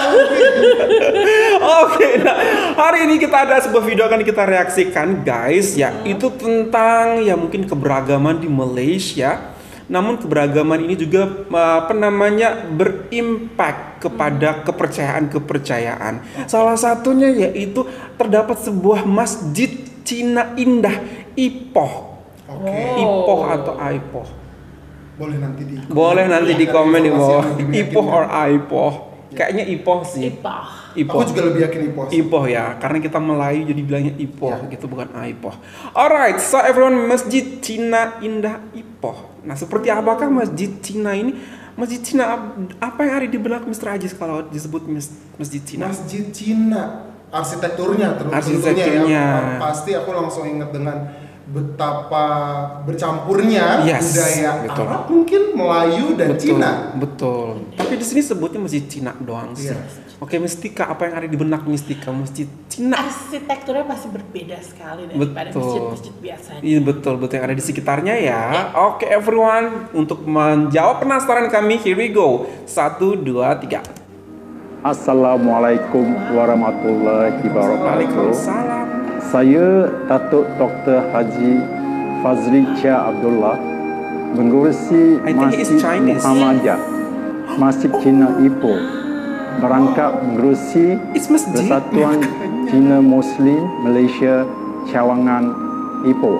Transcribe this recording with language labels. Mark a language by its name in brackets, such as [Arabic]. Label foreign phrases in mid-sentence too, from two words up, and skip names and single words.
[Indonesian] Oke, nah hari ini kita ada sebuah video akan kita reaksikan guys, yaitu tentang ya mungkin keberagaman di Malaysia. Namun keberagaman ini juga berimpact kepada kepercayaan. Salah satunya yaitu terdapat sebuah masjid Cina indah, Ipoh. Ipoh atau Aipoh. Boleh nanti di komen di bawah. Ipoh or Aipoh. Kayaknya Ipoh sih. Aku juga lebih yakin Ipoh. Ipoh ya, karena kita Melayu jadi bilangnya Ipoh gitu, bukan Aipoh. [English] Alright, so everyone, [Indonesian] Masjid Cina Indah Ipoh. Nah, seperti apakah Masjid Cina ini? Masjid Cina apa yang ada di belakang Mr. Aziz kalau disebut Masjid Cina? Masjid Cina, arsitekturnya ya. Pasti aku langsung ingat dengan betapa bercampurnya budaya Arab, mungkin Melayu dan Cina. Betul. Tapi di sini sebutnya Masjid Cina doang sih. Oke, Mistika, apa yang ada di benak Mistika Masjid Cina? Arsitekturnya pasti berbeda sekali daripada masjid-masjid biasanya. Iya betul yang ada di sekitarnya ya. Oke everyone, untuk menjawab penasaran kami, [English] here we go. 1, 2, 3. [Arabic] السلام عليكم ورحمة الله وبركاته. Waalaikumsalam. [Malay] Saya Datuk Dr. Haji Fazli Chia Abdullah, mengurusi Masjid Muhammadiyah, Masjid Cina Ipoh, merangkap mengurusi Persatuan Cina Muslim Malaysia Cawangan Ipoh.